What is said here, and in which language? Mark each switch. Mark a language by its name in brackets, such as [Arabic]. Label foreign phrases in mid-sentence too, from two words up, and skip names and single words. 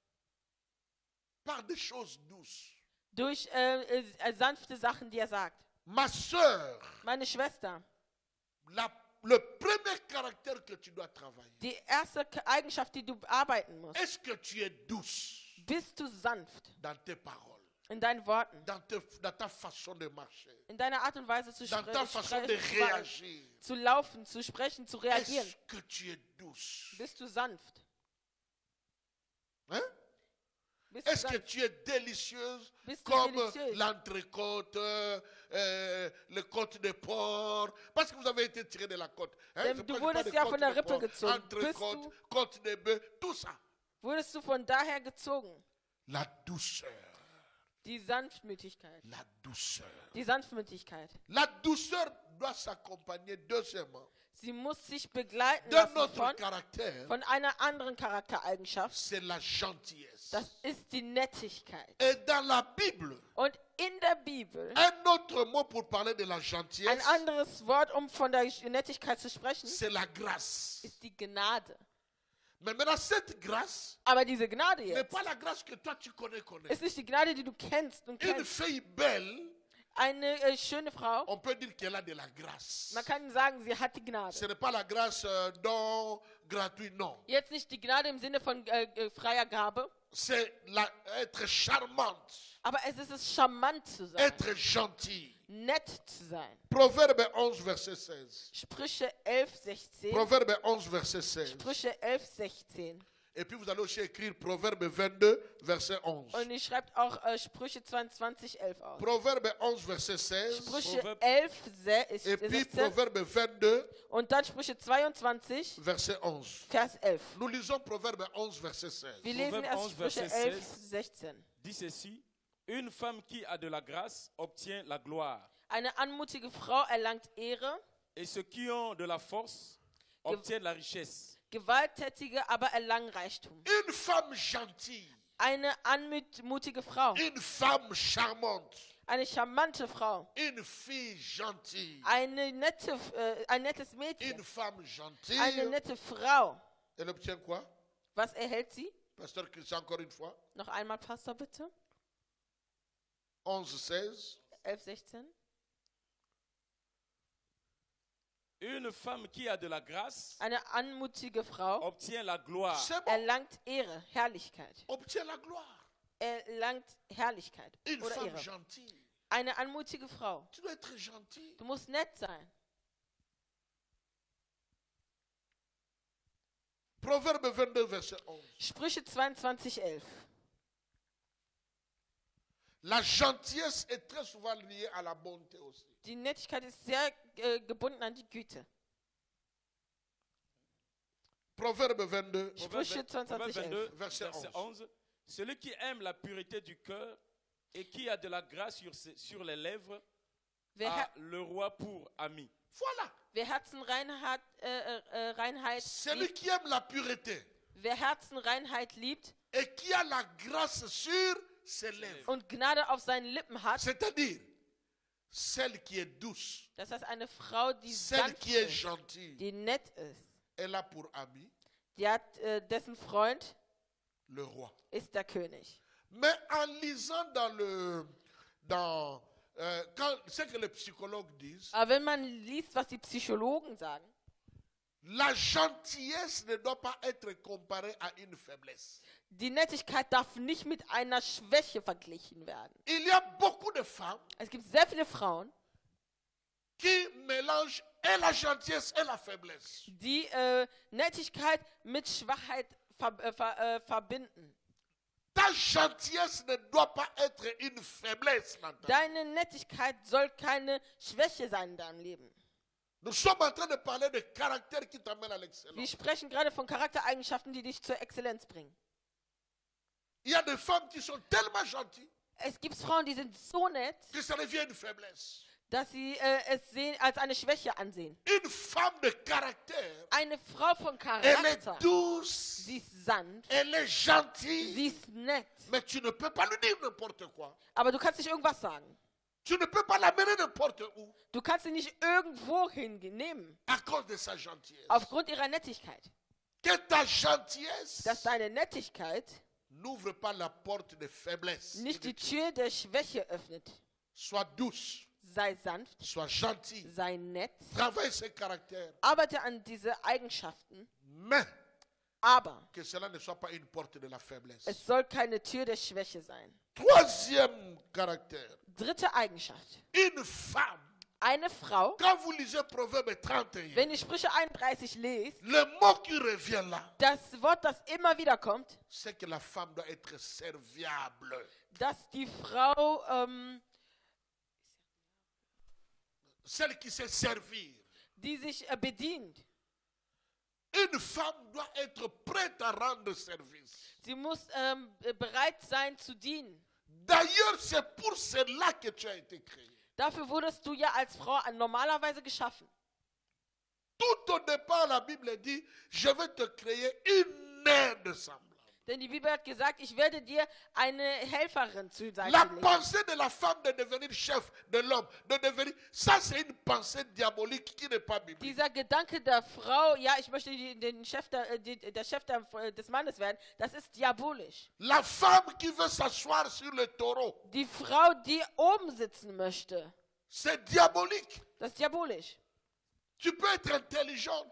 [French] par des choses douces. [German] Durch sanfte Sachen, die er sagt. [French] Ma sœur, [German] Meine Schwester, [French] le premier caractère que tu dois travailler, [German] die erste Eigenschaft, die du bearbeiten musst, [French] est-ce que tu es douce [German] bist du sanft [French] dans tes paroles, [German] in deinen Worten, [French] dans ta façon de marcher, [German] in deiner Art und Weise zu [French] dans ta façon de [German] sprechen, [French] réagir? [German] zu laufen, zu sprechen, zu reagieren. [French] Est-ce que tu es douce? [German] Bist du sanft? [French] Hein? [German] Bist du [French] Est-ce que [German] sanft? [French] tu es délicieuse [German] Bist du [French] comme délicieuse? l'entrecôte, le côte de porc? Parce que vous avez été tiré de la côte. Hein? [German] Denn [French] Je [German] du [French] parle pas [German] wurdest [French] de [German] ja [French] côte [German] von der [French] de [German] Rippe [French] porc, [German] gezogen. [French] entrecôte, côte de bœuf, tout ça. [German] Wurdest du von daher gezogen? [French] La douceur. [German] Die Sanftmütigkeit. [French] La douceur. [German] Die Sanftmütigkeit. [French] La douceur doit s'accompagner, deuxièmement, [German] Sie muss sich begleiten [French] d'un [German] lassen [French] autre caractère, [German] von einer anderen Charaktereigenschaft. [French] c'est la gentillesse. [German] Das ist die Nettigkeit. [French] Et dans la Bible, [German] Und in der Bibel, [French] un autre mot pour parler de la [German] ein [French] gentillesse, [German] anderes Wort, um von der Nettigkeit zu sprechen, [French] c'est la grâce. [German] ist die Gnade. [French] Mais maintenant, cette grâce [German] Aber diese Gnade [French] n'est [German] jetzt [French] pas la grâce que toi tu connais. [German] ist nicht die Gnade, die du kennst und [French] Une [German] kennst. [French] fille belle, [German] Eine schöne Frau, [French] on peut dire qu'elle a de la grâce. [German] man kann sagen, sie hat die Gnade. [French] Ce n'est pas la grâce don gratuit, non. [German] Jetzt nicht die Gnade im Sinne von freier Gabe, [French] C'est être charmante, [German] aber es ist es, charmant zu sein, [French] être gentil. [German] nett zu sein. [French] Proverbe 11, verset 16. [German] Sprüche 11, 16. [French] Proverbe 11, verset 16. [German] Sprüche 11, 16. [French] Et puis vous allez aussi écrire Proverbe 22, verset 11. [German] Und ihr schreibt auch Sprüche 22, 11 aus. [French] Proverbe 11, verset 16. [German] Sprüche [French] Proverbe- 11, Et puis 16 Proverbe 22, [German] und dann Sprüche 22, [French] verset 11. [German] Vers 11. [French] Nous lisons Proverbe 11, verset 16. [German] Wir lesen [French] Proverbe [German] erst 11, Sprüche [French] Verset [German] 11, 16. [French] Dit ceci, une femme qui a de la grâce obtient la gloire, [German] Eine anmutige Frau erlangt Ehre, [French] et ceux qui ont de la force obtiennent la richesse. [German] Gewalttätige aber erlangen Reichtum. [French] Une femme gentille, [German] Eine anmutige Frau, [French] une femme charmante, [German] eine charmante Frau, [French] une fille gentille, [German] ein nettes Mädchen, [French] une femme [German] eine [French] gentille. [German] nette Frau. [French] Elle obtient quoi? [German] Was erhält sie? [French] Pasteur Christian, encore une fois. [German] Noch einmal, Pastor, bitte. 11, 16. 11, 16. [French] Une femme qui a de la grâce [German] Eine anmutige Frau [French] obtient la gloire, C'est bon. [German] erlangt Ehre, Herrlichkeit. [French] Obtient la gloire. [German] Erlangt Herrlichkeit [French] Une [German] oder [French] femme [German] Ehre. [French] gentille. [German] Eine anmutige Frau. [French] Tu dois être gentil. [German] Du musst nett sein. [French] Proverbe 22, verset 11. [German] Sprüche 22, 11. [French] La gentillesse est très souvent liée à la bonté aussi. [German] Die Nettigkeit ist sehr gebunden an die Güte. [French] Proverbe 22, [German] Sprüche [French] Proverbe 22, 11. 22, Verset verset 11. Celui qui aime la pureté du cœur et qui a de la grâce sur les lèvres a le roi pour ami. Voilà. [German] Wer Herzenreinheit, [French] Celui [German] liebt, [French] qui aime la pureté [German] wer Herzenreinheit liebt [French] et qui a la grâce sur ses lèvres. [German] und Gnade auf seinen Lippen hat, [French] C'est-à-dire, celle qui est douce, [German] das heißt eine Frau, die [French] celle [German] sanft [French] qui est [German] ist, [French] gentille, [German] die nett ist, [French] elle a pour ami [German] die hat, dessen Freund [French] le roi. [German] ist der König. [French] Mais en lisant ce que les psychologues disent, [German] Aber wenn man liest, was die Psychologen sagen, [French] la gentillesse ne doit pas être comparée à une faiblesse. [German] die Nettigkeit darf nicht mit einer Schwäche verglichen werden. [French] Il y a beaucoup de femmes [German] Es gibt sehr viele Frauen, [French] qui mélangent et la gentillesse et la faiblesse. [German] die Nettigkeit mit Schwachheit verbinden. [French] Ta gentillesse ne doit pas être une faiblesse dans ta vie. [German] Deine Nettigkeit soll keine Schwäche sein in deinem Leben. [French] Nous sommes en train de parler de caractère qui t'amène à [German] Wir [French] l'excellence. [German] sprechen gerade von Charaktereigenschaften, die dich zur Exzellenz bringen. [French] Il y a des femmes qui sont tellement gentilles [German] Es gibt Frauen, die sind so nett, [French] que ça devient une faiblesse. [German] dass sie es sehen, als eine Schwäche ansehen. [French] Une femme de caractère, [German] Eine Frau von [French] elle est [German] Charakter, [French] douce, [German] sie ist sanft, [French] elle est gentille, [German] sie ist nett. [French] mais tu ne peux pas lui dire n'importe quoi. [German] Aber du kannst nicht irgendwas sagen. [French] Tu ne peux pas l'amener n'importe où [German] Du kannst sie nicht irgendwo hinnehmen, [French] à cause de sa gentillesse. [German] aufgrund ihrer Nettigkeit. [French] Que ta gentillesse [German] Dass deine Nettigkeit [French] n'ouvre pas la porte de faiblesse. [German] nicht die Tür der Schwäche öffnet. [French] Sois douce, [German] Sei sanft, [French] sois gentil, [German] sei nett, [French] travaille ses caractères, [German] arbeite an diese Eigenschaften, [French] mais [German] aber [French] que cela ne soit pas une porte de la faiblesse. [German] es soll keine Tür der Schwäche sein. [French] Troisième caractère, [German] Dritte Eigenschaft. [French] une femme. [German] Eine Frau, [French] Quand vous lisez Proverbe 31, [German] wenn ihr Sprüche 31 lest, [French] le mot qui revient là, [German] das Wort, das immer wieder kommt, [French] c'est que la femme doit être serviable. [German] dass die Frau [French] Celle qui sait servir. [German] die sich bedient. [French] Une femme doit être prête à rendre service. [German] Sie muss bereit sein zu dienen. [French] D'ailleurs, c'est pour cela que tu as été créé. [German] Dafür wurdest du ja als Frau normalerweise geschaffen. [French] Tout au départ, la Bible dit, je vais te créer une aide semblable. [German] Denn die Bibel hat gesagt, ich werde dir eine Helferin zur Seite [French] La [German] legen. [French] pensée de la femme de devenir chef de l'homme, de devenir, ça c'est une pensée diabolique qui n'est pas biblique. [German] Dieser Gedanke der Frau, ja, ich möchte der Chef des Mannes werden, das ist diabolisch. [French] La femme qui veut s'asseoir sur le taureau, [German] Die Frau, die oben sitzen möchte, [French] c'est diabolique. [German] das ist diabolisch. [French] Tu peux être intelligente,